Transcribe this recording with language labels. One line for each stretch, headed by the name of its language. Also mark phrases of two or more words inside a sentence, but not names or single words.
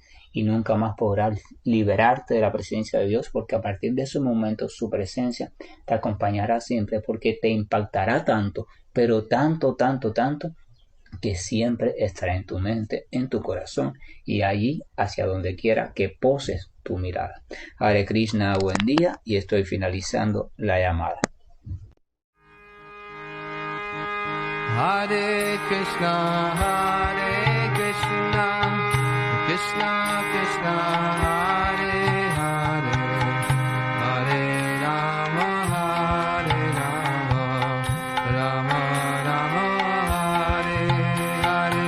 Spanish: Y nunca más podrás liberarte de la presencia de Dios, porque a partir de ese momento su presencia te acompañará siempre, porque te impactará tanto, pero tanto, que siempre estará en tu mente, en tu corazón y allí hacia donde quiera que poses tu mirada.
Sanskrit: Hare Krishna,
Spanish: buen día, y estoy finalizando la llamada.
Sanskrit: Hare Krishna, Krishna Krishna, Hare Hare, Hare Rama, Rama Rama, Hare Hare.